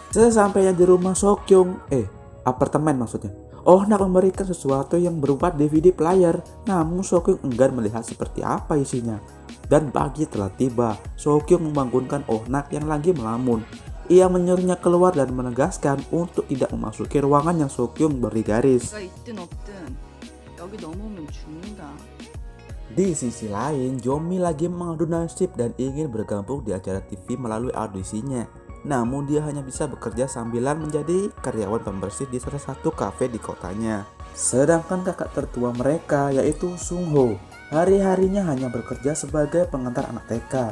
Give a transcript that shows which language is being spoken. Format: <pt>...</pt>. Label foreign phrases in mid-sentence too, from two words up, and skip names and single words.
<id>Sesampainya di rumah So Kyung, apartemen maksudnya, Onak memberikan sesuatu yang berupa DVD player. Namun So Kyung enggan melihat seperti apa isinya. Dan pagi telah tiba. So Kyung membangunkan Onak yang lagi melamun. Ia menyuruhnya keluar dan menegaskan untuk tidak memasuki ruangan yang So Kyung beri garis.</id> <ko>내가 있든 없든 여기 넘어오면 죽는다.</ko> <id>Di sisi lain, Jomi lagi mengadu nasib dan ingin bergabung di acara TV melalui audisinya. Namun dia hanya bisa bekerja sambilan menjadi karyawan pembersih di salah satu kafe di kotanya. Sedangkan kakak tertua mereka yaitu Sung Ho, hari-harinya hanya bekerja sebagai pengantar anak TK.</id>